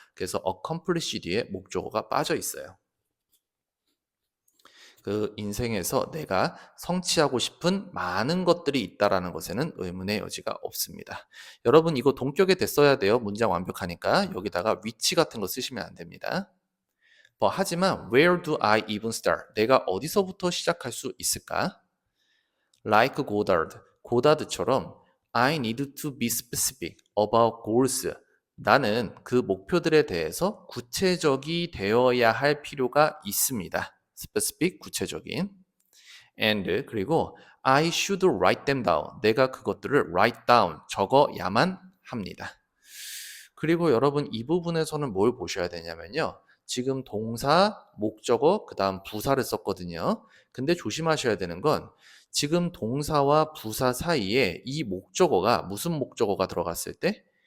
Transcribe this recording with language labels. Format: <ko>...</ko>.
<ko>그래서 accomplish 뒤에 목적어가 빠져 있어요. 그 인생에서 내가 성취하고 싶은 많은 것들이 있다라는 것에는 의문의 여지가 없습니다. 여러분 이거 동격에 됐어야 돼요. 문장 완벽하니까 여기다가 위치 같은 거 쓰시면 안 됩니다. 하지만</ko> <en>where do I even start?</en> <ko>내가 어디서부터 시작할 수 있을까?</ko> <en>Like Godard,</en> <ko>고다드처럼</ko> <en>I need to be specific about goals.</en> <ko>나는 그 목표들에 대해서 구체적이 되어야 할 필요가 있습니다. specific, 구체적인.</ko> <en>and</en> <ko>그리고</ko> <en>I should write them down.</en> <ko>내가 그것들을 write down 적어야만 합니다. 그리고 여러분 이 부분에서는 뭘 보셔야 되냐면요. 지금 동사, 목적어, 그 다음 부사를 썼거든요. 근데 조심하셔야 되는 건 지금 동사와 부사 사이에 이 목적어가 무슨 목적어가 들어갔을 때?</ko>